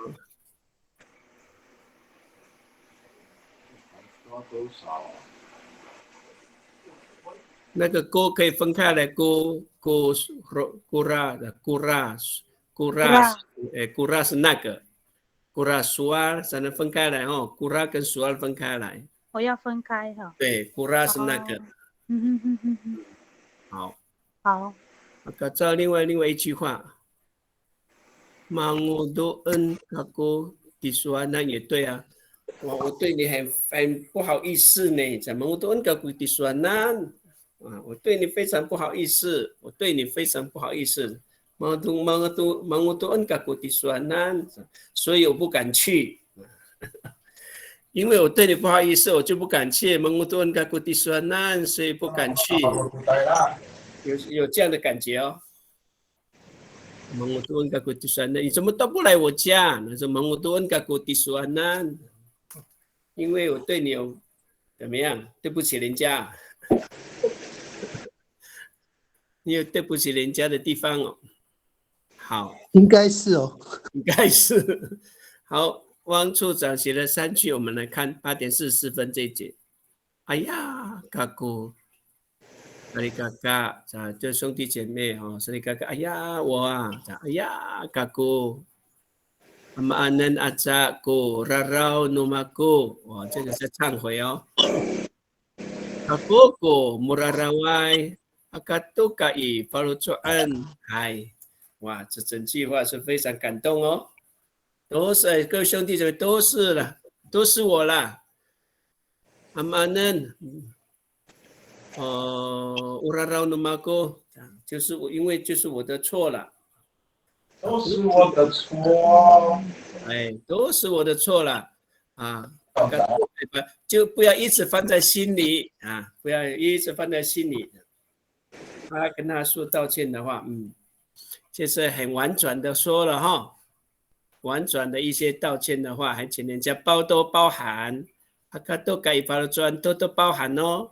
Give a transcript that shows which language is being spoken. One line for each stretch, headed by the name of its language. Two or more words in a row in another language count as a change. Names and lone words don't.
Chinese: 那个锅可以分开来，锅是那个，
Amis: gura suar
Chinese: 才能分开来哦，gura 跟 suar 分开来。我要分开哈。对 ，gura 是那个。好。好。改造另外一句话。
Amis: Mangudoen aku disuanan
Chinese: 也对啊，我对你很不好意思呢，怎么
Amis: mangudoen aku disuanan
Chinese: 啊？我对你非常不好意思，我对你非常不好意思。
Amis: mangudoen aku disuanan，
Chinese: 所以我不敢去，因为我对你不好意思，我就不敢去。
Amis: mangudoen aku disuanan，
Chinese: 所以不敢去。有这样的感觉哦。
Amis: Mengutuan kaku tisuanan，
Chinese: 你怎么都不来我家？那是
Amis: mengutuan kaku tisuanan，
Chinese: 因为我对你有怎么样？对不起人家，你有对不起人家的地方哦。好，应该是哦，应该是。好，汪处长写了3句，我们来看8点44分这一节。哎呀，kaku。萨利嘎嘎，就兄弟姐妹哈，萨利嘎嘎，哎呀我啊，
Amis: 哎呀嘎姑，amanan ajaku rarau numaku，
Chinese: 哇，这个是忏悔
Amis: 哦。Aku murarawai akatukai falucuan，
Chinese: 嗨，哇，这整句话是非常感动哦，都是各位兄弟姐妹都是了，都是我啦。amanan。
Amis: urarau numaku，
Chinese: 就是我，因为就是我的错了，都是我的错，哎，都是我的错了啊！就不要一直放在心里啊，不要一直放在心里。他跟他说道歉的话，就是很婉转的说了哈，婉转的一些道歉的话，还请人家多包涵，都改发了砖，多包涵哦。